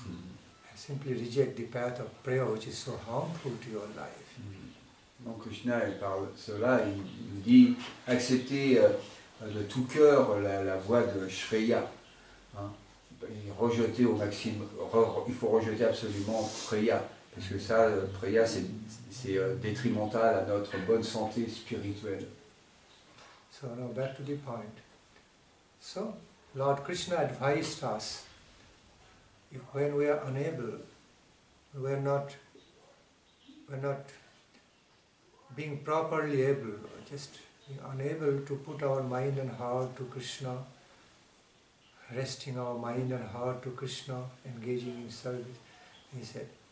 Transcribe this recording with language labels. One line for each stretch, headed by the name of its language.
English: And simply reject the path of prayer, which is so harmful to your life.
French: Donc Krishna, par cela, il nous dit accepter de tout cœur la voie de Shreya. Hein, et rejeter au maximum, il faut rejeter absolument Preya, parce que ça, Preya, c'est détrimental à notre bonne santé spirituelle.
English: So now back to the point. So Lord Krishna advised us, if when we are unable, we are not being properly able, just being unable to put our mind and heart to Krishna, resting our mind and heart to Krishna, engaging in service, he said,